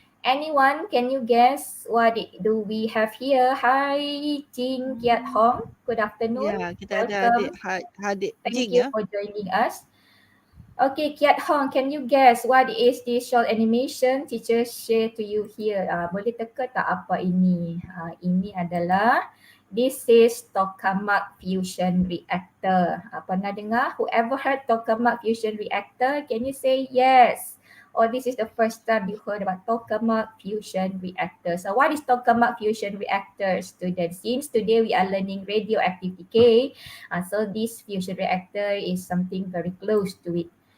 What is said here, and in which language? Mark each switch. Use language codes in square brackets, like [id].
[en] Anyone, can you guess what do we have here? Hi, Ting, Kiat Hong. Good afternoon. [ms] Ya, kita ada adik [en] Thank Jing you for joining us. Okay, Kiat Hong, can you guess what is this short animation teacher share to you here? [ms] Boleh teka tak apa ini? Ini adalah [en] this is tokamak fusion reactor. [ms] Pernah dengar? [en] Whoever heard tokamak fusion reactor, can you say yes? Or this is the first time you heard about tokamak fusion reactor. So what is tokamak fusion reactor, students? Since today we are learning radioactive decay, so this fusion reactor is something very close to it.